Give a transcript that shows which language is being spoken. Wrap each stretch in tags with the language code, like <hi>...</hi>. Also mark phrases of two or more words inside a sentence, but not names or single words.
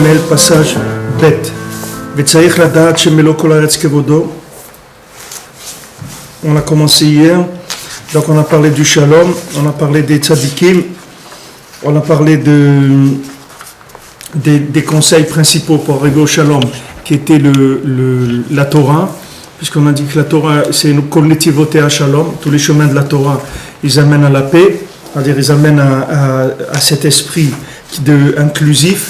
<fr>passage bête.</fr> <he>וצריך לדעת שמלא כל הארץ כבודו.</he> <fr>On a commencé hier, donc on a parlé du shalom, on a parlé des tzadikim, on a parlé des conseils principaux pour arriver au shalom, qui était la Torah, puisqu'on a dit que la Torah, c'est une</fr> <he>כל נתיבות</he> <fr>à shalom, tous les chemins de la Torah, ils amènent à la paix, c'est-à-dire ils amènent à cet esprit inclusif.</fr>